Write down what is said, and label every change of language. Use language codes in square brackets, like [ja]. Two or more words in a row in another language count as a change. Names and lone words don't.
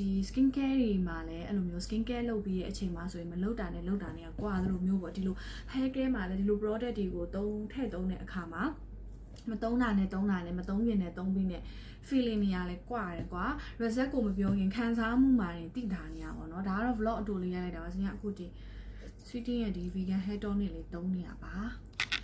[en] skin care [my] တွေမှာလည်းအဲ့လိုမျိုး [en] skin care [my] လုပ်ပြီးတဲ့အချိန်မှာဆိုရင်မလုပ်တာနဲ့လုပ်တာနဲ့ကွာသလိုမျိုးပေါ့ဒီလို [en] hair care [my] မှာလည်းဒီလို product တွေကိုထည့်သုံးတဲ့အခါမှာမသုံးတာနဲ့မသုံးခင်နဲ့သုံးပြီးနဲ့ feeling တွေရလဲကွာတယ်ကွာ result ကိုမပြောရင်ခံစားမှုမှာတင်သိတာနေရပါတော့ဒါကတော့ vlog အတူလေးရိုက်လိုက်တာပါစင်ကအခုဒီ sweetie ရဲ့ဒီ [en] vegan hair tonic [my] လေးသုံးနေရပါ